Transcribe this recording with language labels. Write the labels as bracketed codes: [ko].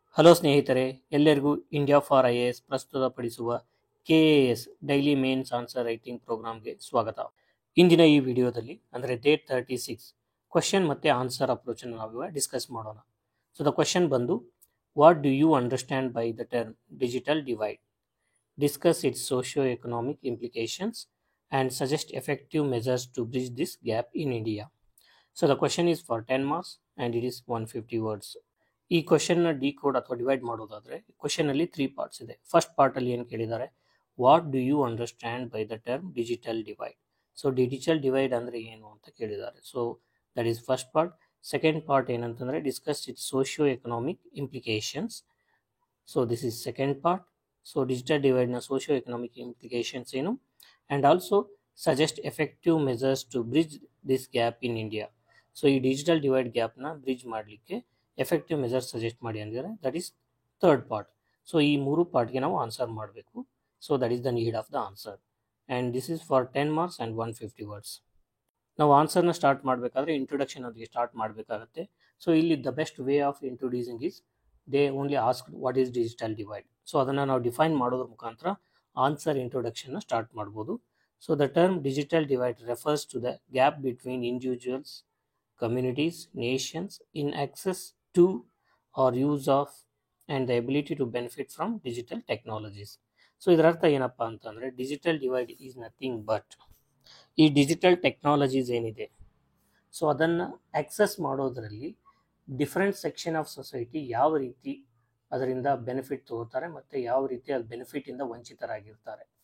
[kn] Hello ಸ್ನೇಹಿತರೆ, ಎಲ್ಲರಿಗೂ India for IAS ಪ್ರಸ್ತುತಪಡಿಸುವ KAS daily mains answer writing ಪ್ರೋಗ್ರಾಮ್ಗೆ ಸ್ವಾಗತ. ಇಂದಿನ ಈ ವಿಡಿಯೋದಲ್ಲಿ ಅಂದರೆ ಡೇ 36 ಕ್ವಶನ್ ಮತ್ತು ಆನ್ಸರ್ ಅಪ್ರೋಚ್ ಅನ್ನು ನಾವು ಡಿಸ್ಕಸ್ ಮಾಡೋಣ. [en] So the question ಬಂದು, what do you understand by the term digital divide? Discuss its socio-economic implications and suggest effective measures to bridge this gap in India. So the question is for 10 marks and it is 150 words. [kn] ಈ ಕ್ವಶನ್ನ decode ಅಥವಾ divide ಮಾಡೋದಾದ್ರೆ question ಅಲ್ಲಿ 3 parts ಇದೆ. First part ಅಲ್ಲಿ ಏನು ಕೇಳಿದ್ದಾರೆ, [en] What do you understand by the term digital divide? [kn] So digital divide ಅಂದ್ರೆ ಏನು ಅಂತ ಕೇಳಿದ್ದಾರೆ. [en] So that is first part. Second part [kn] ಏನಂತಂದ್ರೆ [en] Discuss its socio economic implications. So this is second part. [kn] So digital ಡಿವೈಡ್ನ socio economic implications ಏನು, [en] And also suggest effective measures to bridge this gap in India. [kn] So ಈ digital divide ಗ್ಯಾಪ್ನ bridge ಮಾಡಲಿಕ್ಕೆ effective measures suggest ಮಾಡಿ ಅಂದಿದ್ದಾರೆ. [en] That is third part. [kn] So ಈ ಮೂರು ಪಾರ್ಟ್ಗೆ ನಾವು answer ಮಾಡಬೇಕು. [en] So that is the need of the answer and this is for 10 marks and 150 words. [kn] ನಾವು ಆನ್ಸರ್ನ start ಮಾಡಬೇಕಾದ್ರೆ introduction ಅದಕ್ಕೆ ಸ್ಟಾರ್ಟ್ ಮಾಡಬೇಕಾಗತ್ತೆ. [en] So ಇಲ್ಲಿ the best way of introducing is they only asked what is digital divide. [kn] So ಅದನ್ನು ನಾವು define ಮಾಡೋದ್ರ ಮುಖಾಂತರ answer ಇಂಟ್ರೊಡಕ್ಷನ್ನ start ಮಾಡ್ಬೋದು. [en] So the term digital divide refers to the gap between individuals, communities, nations in access to or use of and the ability to benefit from digital technologies. [kn] So ಇದರ ಅರ್ಥ ಏನಪ್ಪಾ ಅಂತಂದರೆ [en] digital divide is nothing but [kn] ಈ digital technologies ಏನಿದೆ so ಅದನ್ನು access ಮಾಡೋದರಲ್ಲಿ different section of society ಯಾವ ರೀತಿ ಅದರಿಂದ ಬೆನಿಫಿಟ್ ತಗೋತಾರೆ ಮತ್ತು ಯಾವ ರೀತಿ ಅದು ಬೆನಿಫಿಟಿಂದ ವಂಚಿತರಾಗಿರ್ತಾರೆ.